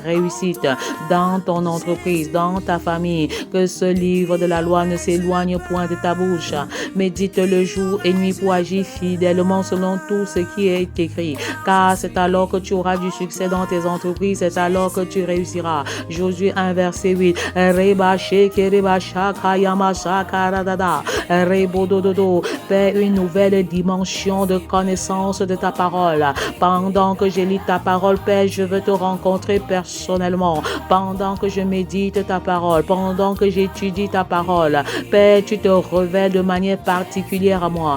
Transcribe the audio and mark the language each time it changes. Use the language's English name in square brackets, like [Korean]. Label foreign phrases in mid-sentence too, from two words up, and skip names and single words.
[French] réussite dans ton entreprise, dans ta famille. Que ce livre de la loi ne s'éloigne point de ta bouche. Médite le jour et nuit pour agir fidèlement selon tout ce qui est écrit. Car c'est alors que tu auras du succès dans tes entreprises, c'est alors que tu réussiras. Josué 1 verset 8. Reba sheke reba shaka yama shaka radada. Rebo dododo. Fais une nouvelle dimension de connaissance de ta parole. Pendant que je lis ta parole, Père, je veux te rencontrer personnellement. Pendant que je médite ta parole, pendant que j'étudie ta parole, Père, tu te révèles de manière particulière à moi.